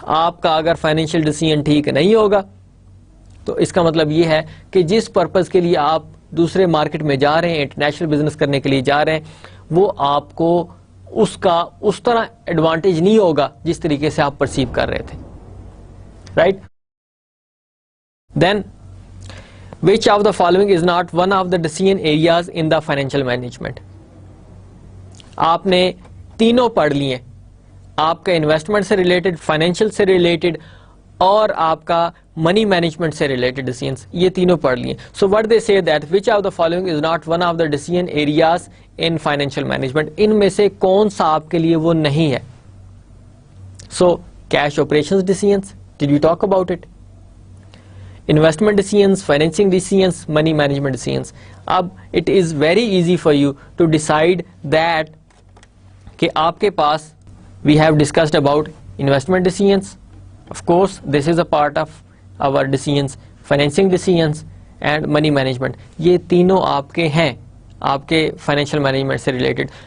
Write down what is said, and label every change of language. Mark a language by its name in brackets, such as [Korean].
[Urdu] آپ کا اگر فائنینشیل ڈیسیژن ٹھیک نہیں ہوگا تو اس کا مطلب یہ ہے کہ جس پرپز کے لیے آپ دوسرے مارکیٹ میں جا رہے ہیں, انٹرنیشنل بزنس کرنے کے لیے جا رہے ہیں, وہ آپ کو اس کا اس طرح ایڈوانٹیج نہیں ہوگا جس طریقے سے آپ پرسیو کر رہے تھے, right. [English] Then which of the following is not one of the decision areas in the financial management. [Urdu] آپ نے تینوں پڑھ لیے, آپ کا انویسٹمنٹ سے ریلیٹڈ, فائنینشیل سے ریلیٹڈ اور آپ کا منی مینجمنٹ سے ریلیٹڈ ڈیسیژنس, یہ تینوں پڑھ لیے. [English] So what they say that which of the following is not one of the decision areas in financial management. [Urdu] ان میں سے کون سا آپ کے لیے وہ نہیں ہے. So cash operations ڈیسیژنس, [English] Did you talk about it. Investment decisions, financing decisions, money management decisions. اب it is very easy for you to decide that کہ آپ کے پاس we have discussed about investment decisions, of course this is a part of our decisions, financing decisions and money management, [Urdu] یہ تینوں آپ کے ہیں, آپ کے فائنینشیل مینجمنٹ سے ریلیٹڈ.